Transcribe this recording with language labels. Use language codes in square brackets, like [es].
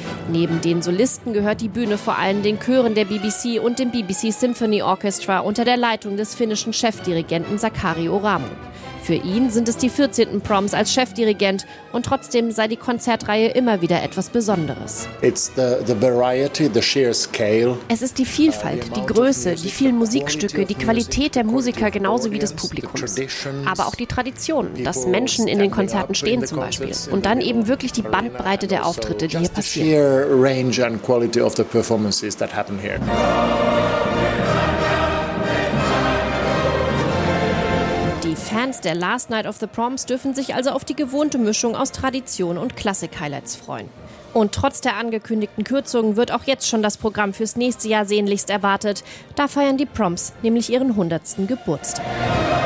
[de] Neben den Solisten gehört die Bühne vor allem den Chören der BBC und dem BBC Symphony Orchestra unter der Leitung des finnischen Chefdirigenten Sakari Oramo. Für ihn sind es die 14. Proms als Chefdirigent und trotzdem sei die Konzertreihe immer wieder etwas Besonderes. [en] It's the variety, the sheer scale. [de] Es ist die Vielfalt, die Größe, die vielen Musikstücke, die Qualität der Musiker genauso wie des Publikums. Aber auch die Traditionen, dass Menschen in den Konzerten stehen zum Beispiel. Und dann eben wirklich die Bandbreite der Auftritte, die hier passieren. [en] The sheer range and quality of the performances that happen here. [de] Fans der Last Night of the Proms dürfen sich also auf die gewohnte Mischung aus Tradition und Klassik-Highlights freuen. Und trotz der angekündigten Kürzungen wird auch jetzt schon das Programm fürs nächste Jahr sehnlichst erwartet. Da feiern die Proms nämlich ihren 100. Geburtstag.